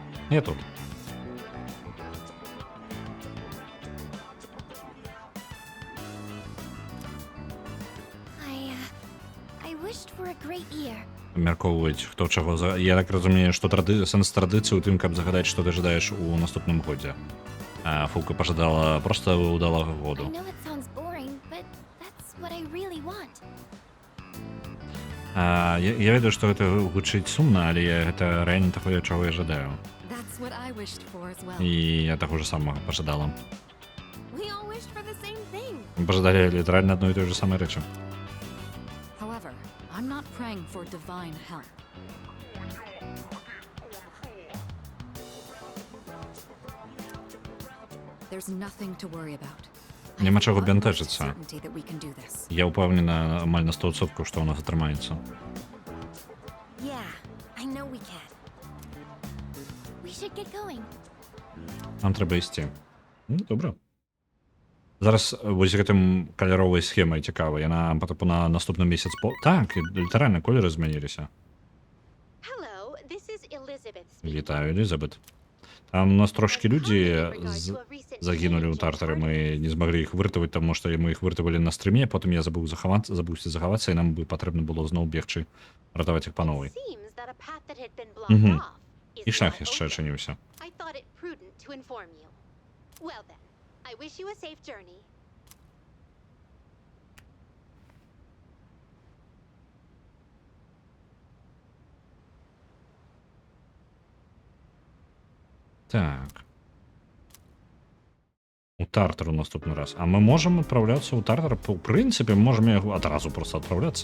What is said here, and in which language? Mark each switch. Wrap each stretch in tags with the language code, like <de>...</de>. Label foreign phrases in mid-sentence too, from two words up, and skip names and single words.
<be>Я тут.</be> <en>I wished for a great year.</en> <be>Мяркоўваюць, хто чаго за... Я так разумею, што сэнс традыцыі ў тым, каб загадаць, што ты жадаеш у наступным годзе. А Фулка пожадала просто удалага</be> <en>I</en> <be>году.</be> <en>know it sounds boring, but that's what I really want.</en> <be>Я ведаю, што гэта гучыць сумна, але гэта рэальна такое, чаго я жадаю.</be> <en>That's what I wished for as well.</en> <be>І я таго ж самага пажадала.</be> <en>We all wished for the same thing.</en> <be>Пажадалі літаральна адной і той же самай рэчы.</be> <en>However, I'm not praying for divine help. There's nothing to worry about. I</en> <be>Нема</be> <en>have</en> <be>чаго</be> <en>utmost</en> <be>бянтэжыцца.</be> <en>certainty that we can do this.</en> <be>Я ўпэўнена амаль на 100%, што ў нас атрымаецца.</be> <en>Yeah, I know we can. We should get going.</en> <be>Нам трэба ісці. Добра. Зараз вось гэтым каляровай схемай цікава. Яна типу на наступны месяц Так, літаральна колеры змяніліся.</be> <en>Hello, this is Elizabeth.</en> <be>Вітаю, Елізабет. Там у нас трошки людзі загінулі ў тартары. Мы не змаглі іх выратаваць, таму што мы іх выратавалі на стрыме, потым я забыўся захавацца, і нам бы патрэбна было зноў бегчы, ратаваць іх па новай.</be> <en>Seems that a path that had been blocked off is</en> <be>І шлях</be> <en>now</en> <be>яшчэ</be> <en>open.</en> <be>адчыніўся.</be> <en>I thought it prudent to inform you. Well then, I wish you a safe journey.</en> <be>Так. У тартар у наступны раз. А мы можам адпраўляцца ў тартар? У прынцыпе, можам яго адразу проста адпраўляцца.</be>